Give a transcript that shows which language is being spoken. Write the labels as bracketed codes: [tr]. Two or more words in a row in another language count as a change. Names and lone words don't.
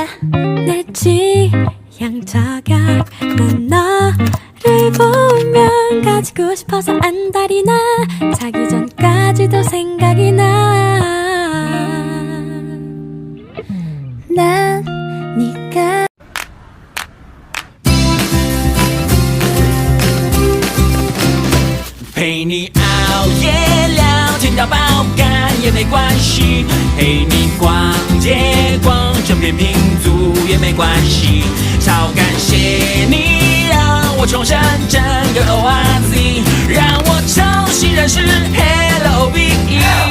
[ko] 내 취향 저격 난 너를 보면 가지고 싶어서 안달이 나 자기 전까지도 생각이 난 네가 [zh] 陪你熬夜聊天到爆肝也没关系，陪你逛街逛整片拼图也没关系，超感谢你让我重生整个 ORZ， 让我重新认识 LOVE。